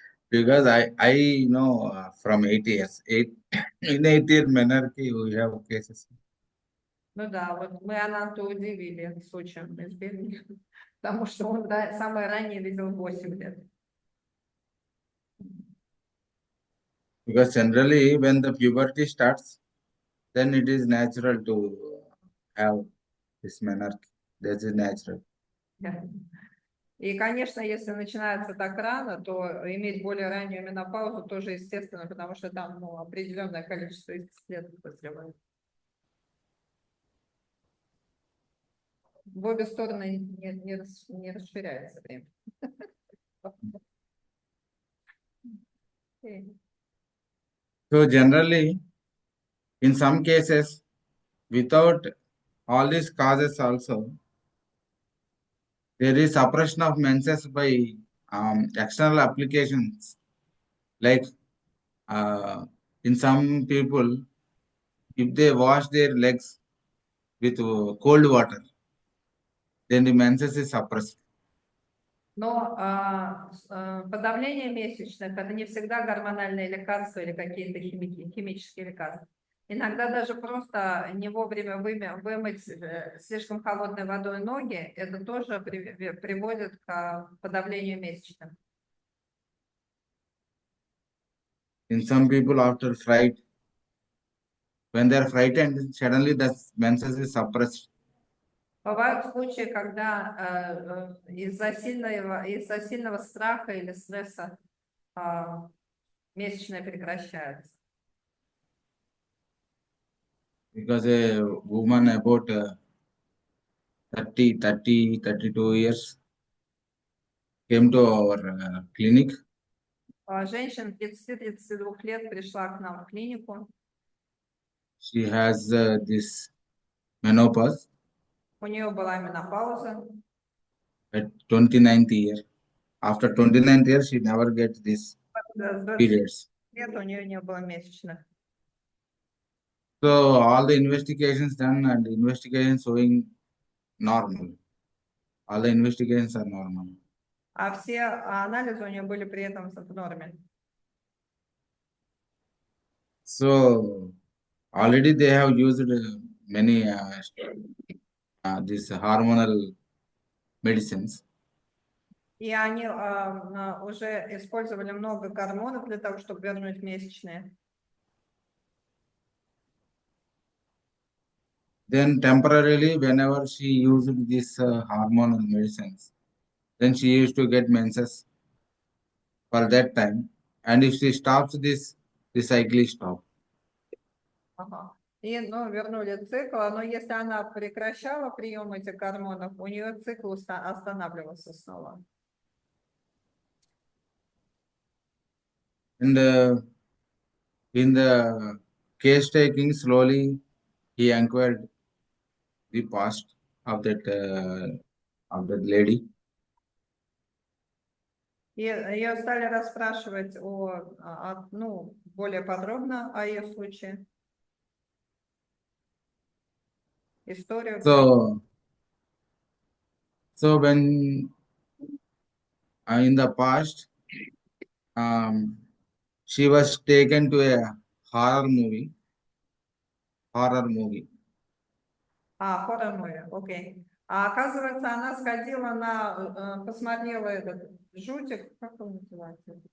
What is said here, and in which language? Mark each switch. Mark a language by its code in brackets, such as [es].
[en] Because I know from 8 years, in 8 year menarche we have cases. [ru] Ну да, вот мы Ананту удивили случаем из Бельгии, потому что он самое раннее видел 8 лет. [en] Because generally when the puberty starts, then it is natural to have this menarche. That is natural. [ru] И, конечно, если начинается так рано, то иметь более раннюю менопаузу тоже естественно, потому что там определенное количество исследований созревает. В обе стороны не расширяется время. [en] So generally, in some cases, without all these causes also, there is suppression of menses by external applications. Like in some people, if they wash their legs with cold water, then the menses is suppressed. [ru] Но подавление месячных – это не всегда гормональные лекарства или какие-то химические лекарства. Иногда даже просто не вовремя вымыть слишком холодной водой ноги, это тоже приводит к подавлению месячных. [en] In some people, after fright, when they are frightened, suddenly the menses is suppressed. [ru] Бывают случаи, когда из-за сильного страха или стресса месячные прекращаются. [en] Because a woman about 32 years came to our clinic. [ru] Женщина 30-32 лет пришла к нам в клинику. [en] She has this menopause [ru] У нее была менопауза. [en] at 29th year. After 29th year, she never gets this periods. [ru] Лет у нее не было месячных. [en] So all the investigations done and investigations showing normal. All the investigations are normal. [ru] А все анализы у нее были при этом в норме. [en] So already they have used many these hormonal medicines. [ru] И они уже использовали много гормонов для того, чтобы вернуть месячные. [en] Then temporarily, whenever she used these hormonal medicines, then she used to get menses for that time. And if she stops this, the cycle is stopped. [ru] И вернули цикл, но если она прекращала прием этих гормонов, у нее цикл останавливался снова. [en] And in the case taking slowly, he inquired the past of that lady. [ru] И ее стали расспрашивать ну, более подробно о ее случае. Историю. [en] So when in the past, she was taken to a horror movie. Hormonal, окей. [ru] А оказывается, она сходила посмотрела этот жутик, как он называется?